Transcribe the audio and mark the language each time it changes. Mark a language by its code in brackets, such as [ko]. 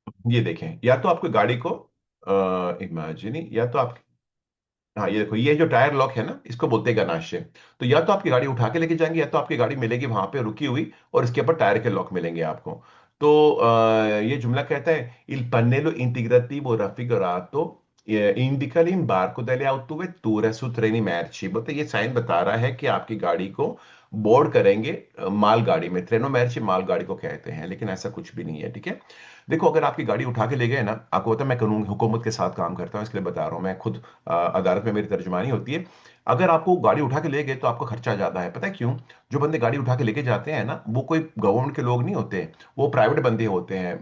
[hi] ये देखें, या तो आपको गाड़ी को इमेजिन, या तो आप, हाँ ये देखो, ये जो टायर लॉक है ना, इसको बोलते हैं गनाशे। तो या तो आपकी गाड़ी उठा के लेके जाएंगे, या तो आपकी गाड़ी मिलेगी वहां पे रुकी हुई, और इसके ऊपर टायर के लॉक मिलेंगे आपको। तो ये जुमला कहता है [it] il pannello integrativo raffigurato indica l'imbarco delle autovetture su treni merci। [hi] बोलते ये साइन बता रहा है कि आपकी गाड़ी को बोर्ड करेंगे माल गाड़ी में। ट्रेनो मैर्ची माल गाड़ी को कहते हैं, लेकिन ऐसा कुछ भी नहीं है। ठीक है, देखो, अगर आपकी गाड़ी उठा के ले गए ना, आपको पता है मैं कानून हुकूमत के साथ काम करता हूँ, इसलिए बता रहा हूँ, मैं खुद अदालत में मेरी तर्जुमानी होती है। अगर आपको गाड़ी उठा के ले गए तो आपका खर्चा ज्यादा है। पता है क्यों? जो बंदे गाड़ी उठा के लेके जाते हैं ना, वो कोई गवर्नमेंट के लोग नहीं होते, वो प्राइवेट बंदे होते हैं।